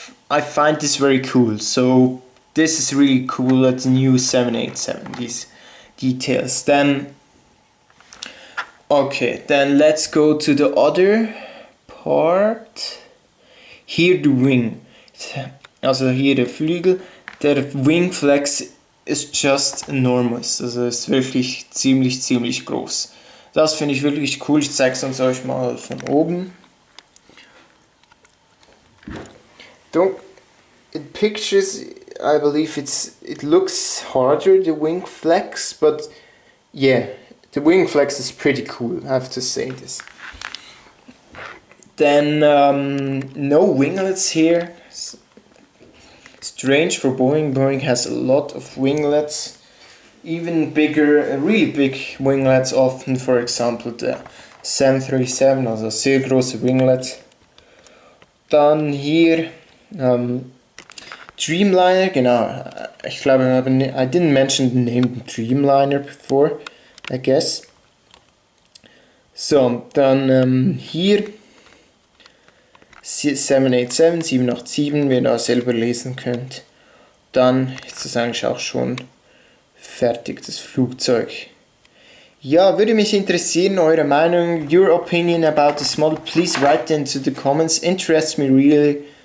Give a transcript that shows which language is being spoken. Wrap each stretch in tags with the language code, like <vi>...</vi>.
<en>I find this very cool. So this is really cool at the new 787. These details. Then let's go to the other part. Here the wing.</en> <de>Also hier der Flügel. Der Wingflex ist</de> <en>just enormous.</en> <de>Also ist wirklich ziemlich groß. Das finde ich wirklich cool. Ich zeige es euch mal von oben.</de> <en>In pictures, I believe it looks harder, the wing flex, but yeah, the wing flex is pretty cool, I have to say this. Then no winglets here. Strange for Boeing. Boeing has a lot of winglets, even bigger, really big winglets often, for example the 737,</en> <de>also sehr große Winglet. Dann hier Dreamliner, genau. Ich glaube,</de> <en>I didn't mention the name Dreamliner before, I guess.</en> <de>So, dann hier 787, 787, wie ihr da selber lesen könnt. Dann ist das eigentlich auch schon fertig, das Flugzeug. Ja, würde mich interessieren, eure Meinung,</de> <en>your opinion about this model. Please write into the comments. Interests me really.</en>